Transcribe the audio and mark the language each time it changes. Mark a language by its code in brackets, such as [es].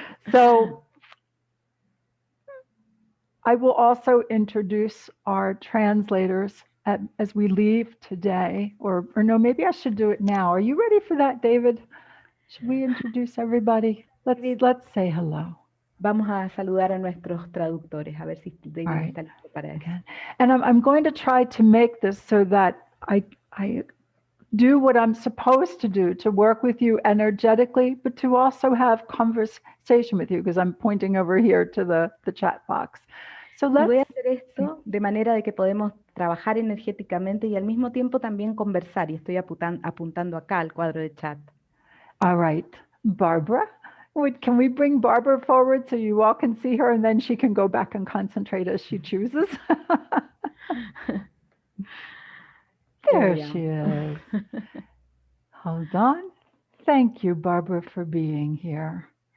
[en] So I will also introduce our translators as we leave today, or no, maybe I should do it now. Are you ready for that, David? Should we introduce everybody? Let's say hello. [es] Vamos a saludar a nuestros traductores, a ver si David está listo para eso. [en] Okay. And I'm going to try to make this so that I do what I'm supposed to do, to work with you energetically, but to also have conversation with you, because I'm pointing over here to the chat box. So [es] y voy a hacer esto de manera de que podemos trabajar energéticamente y al mismo tiempo también conversar. Y estoy apuntando acá al cuadro de chat. [en] All right. Barbara, can we bring Barbara forward so you all can see her and then she can go back and concentrate as she chooses? There she is. Hold on. Thank you, Barbara, for being here.